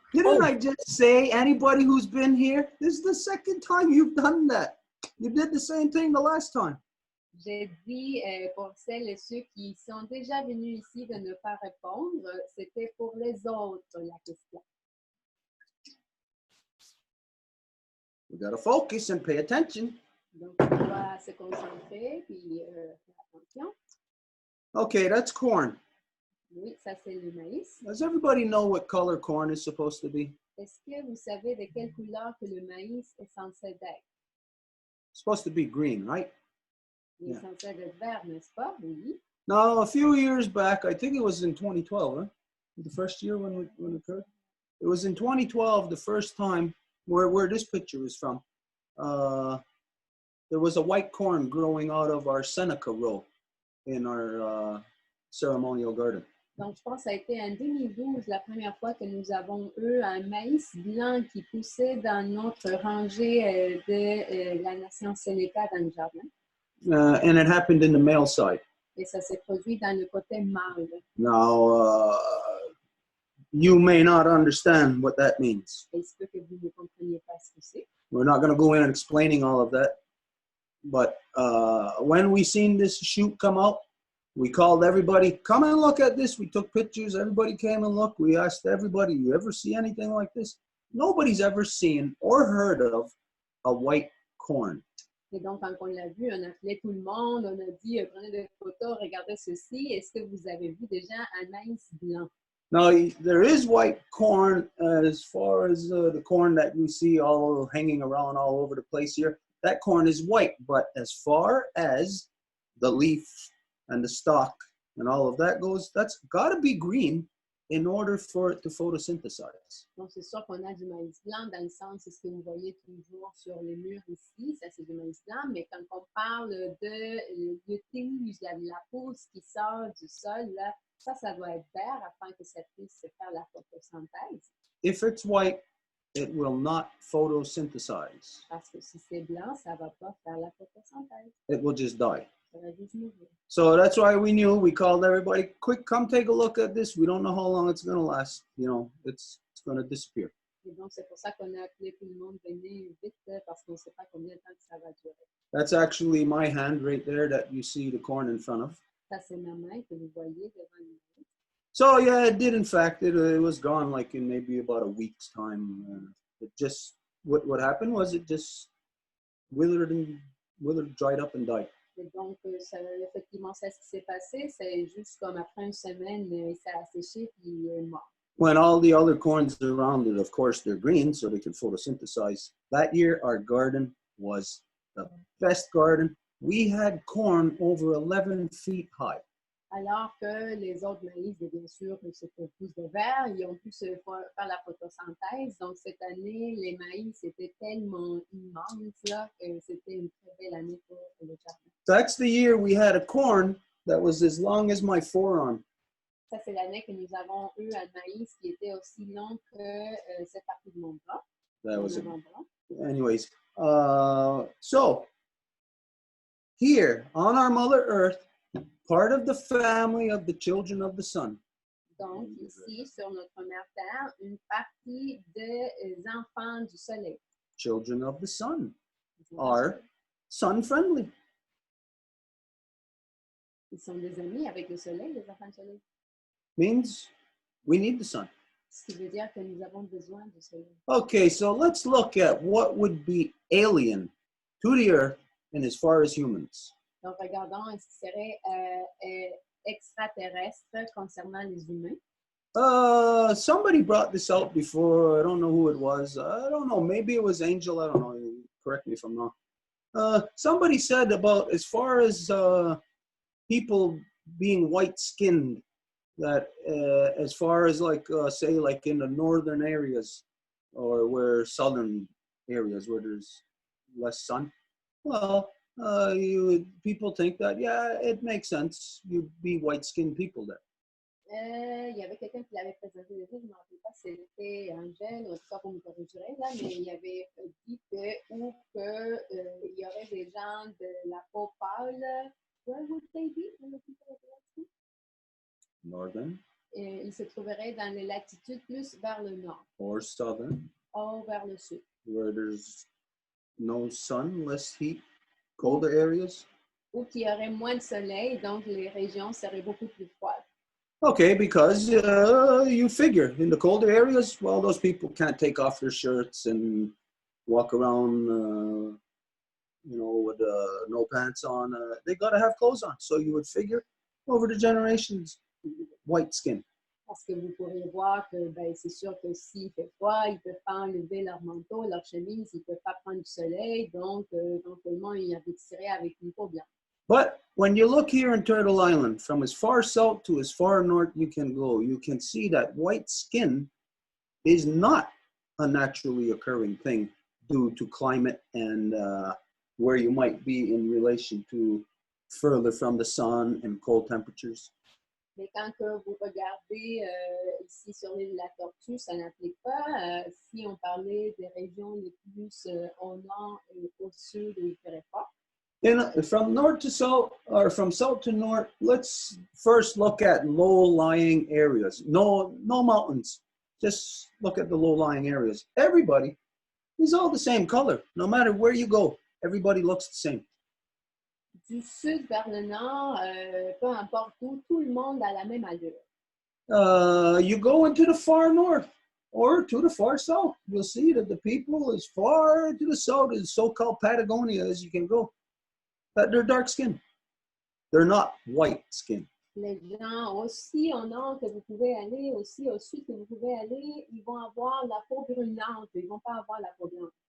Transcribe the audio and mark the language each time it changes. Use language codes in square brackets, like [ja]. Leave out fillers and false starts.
[en] Didn't I just say anybody who's been here? This is the second time you've done that. You did the same thing the last time. [fr] J'ai dit pour celles et ceux qui sont déjà venus ici de ne pas répondre, c'était pour les autres la question. [en] We gotta focus and pay attention. [fr] Donc, on doit se concentrer puis faire attention. [en] Okay, that's corn. [fr] Oui, ça c'est le maïs. [en] Does everybody know what color corn is supposed to be? [fr] Est-ce que vous savez de quelle couleur que le maïs est censé être? [en] It's supposed to be green, right? [fr] Il est censé être vert, n'est-ce pas? Oui. [en] Now, a few years back, I think it was in 2012, huh? The first year when it occurred? It was in 2012, the first time where this picture is from. There was a white corn growing out of our Seneca row in our ceremonial garden. [fr] Donc, je pense que ça a été en 2012, la première fois que nous avons eu un maïs blanc qui poussait dans notre rangée de la nation Sénéca dans le jardin. [en] And it happened in the male side. [fr] Et ça s'est produit dans le côté mâle. [en] Now, you may not understand what that means. [fr] Et il se peut que vous ne compreniez pas ce que c'est. [en] We're not going to go in and explaining all of that. But when we seen this shoot come out, we called everybody, come and look at this. We took pictures. Everybody came and looked. We asked everybody, you ever see anything like this? Nobody's ever seen or heard of a white corn. [fr] Et donc, quand on l'a vu, on a appelé tout le monde. On a dit, prenez des photos, regardez ceci. Est-ce que vous avez vu déjà un maïs blanc? [en] Now, there is white corn as far as the corn that you see all hanging around all over the place here. That corn is white, but as far as the leaf and the stalk and all of that goes, that's got to be green in order for it to photosynthesize. [fr] Donc, c'est sûr qu'on a du maïs blanc dans le sens, c'est ce que vous voyez toujours sur les murs ici, ça c'est du maïs blanc, mais quand on parle de le tige, la pousse qui sort du sol, là, ça doit être vert afin que ça puisse faire la photosynthèse. [en] If it's white, it will not photosynthesize. [fr] Parce que si c'est blanc, ça ne va pas faire la photosynthèse. [en] It will just die. [fr] Ça va juste mourir. [en] So that's why we knew, we called everybody, quick, come take a look at this. We don't know how long it's going to last. You know, it's going to disappear. [fr] Et donc, c'est pour ça qu'on a appelé tout le monde, venez vite, parce qu'on ne sait pas combien de temps que ça va durer. [en] That's actually my hand right there that you see the corn in front of. [fr] Ça, c'est ma main que vous voyez devant nous. [en] So yeah, it did. In fact, it was gone like in maybe about a week's time. It just, what happened was it just withered, dried up and died. [fr] Et donc, ça, effectivement, c'est ce qui s'est passé. C'est juste comme après une semaine, ça a séché puis il est mort. [en] When all the other corns around it, of course, they're green, so they can photosynthesize. That year, our garden was the best garden. We had corn over 11 feet high. [fr] Alors que les autres maïs, bien sûr, c'était plus de verre, ils ont pu faire la photosynthèse. Donc, cette année, les maïs étaient tellement immenses là, que c'était une très belle année pour le jardin. [en] That's the year we had a corn that was as long as my forearm. [fr] Ça, c'est l'année que nous avons eu un maïs qui était aussi long que cette partie de mon bras. [en] That was it. Anyways, so here on our Mother Earth, part of the family of the children of the sun. [fr] Donc, ici, sur notre mère Terre, une partie des enfants du soleil. [en] Children of the sun are sun-friendly. [fr] Ils sont des amis avec le soleil, les enfants du soleil. [en] Means we need the sun. [fr] Ce qui veut dire que nous avons besoin du soleil. [en] Okay, so let's look at what would be alien to the earth and as far as humans. [fr] Donc, regardons ce qui serait extraterrestre concernant les humains. [en] Somebody brought this out before. I don't know who it was. I don't know. Maybe it was Angel. I don't know. Correct me if I'm wrong. Somebody said about as far as people being white-skinned, that as far as like say like in the northern areas or where southern areas where there's less sun, well, people think that yeah, it makes sense. You'd be white-skinned people there. [fr] Il y avait quelqu'un qui l'avait présenté déjà, je ne me rappelle pas si c'était Angèle, ou en tout cas pour me corriger, là, mais il avait dit que, ou que il y aurait des gens de la peau pâle. [en] Where would they be? Northern [fr] Ils se trouveraient dans les latitudes plus vers le nord. [en] or southern, [fr] Ou vers le sud. [en] where there's no sun, less heat, colder areas. [fr] Ou qu'il y aurait moins de soleil, donc les régions seraient beaucoup plus froides. [en] Okay, because you figure in the colder areas, well, those people can't take off their shirts and walk around, with no pants on. They got to have clothes on. So you would figure over the generations, white skin. [fr] Parce que vous pourriez voir que ben, c'est sûr que s'il fait froid, ils ne peuvent pas enlever leur manteau, leur chemise, ils ne peuvent pas prendre du soleil, donc éventuellement, ils aboutiraient avec une peau blanche. [en] But when you look here in Turtle Island, from as far south to as far north you can go, you can see that white skin is not a naturally occurring thing due to climate and where you might be in relation to further from the sun and cold temperatures. [fr] Mais quand que vous regardez ici sur l'île de la Tortue, ça n'applique pas. Si on parlait des régions les plus au nord et au sud où il ferait froid. [en] And from north to south, or from south to north, let's first look at low-lying areas. No mountains. Just look at the low-lying areas. Everybody is all the same color. No matter where you go, everybody looks the same. [fr] Du sud vers le nord, peu importe où, tout le monde a la même allure. [en] You go into the far north or to the far south, you'll see that the people as far to the south as so-called Patagonia as you can go, that they're dark skinned. They're not white skinned. [fr] Les gens aussi au nord que vous pouvez aller, aussi au sud que vous pouvez aller, ils vont avoir la peau brunante, ils ne vont pas avoir la peau blanche.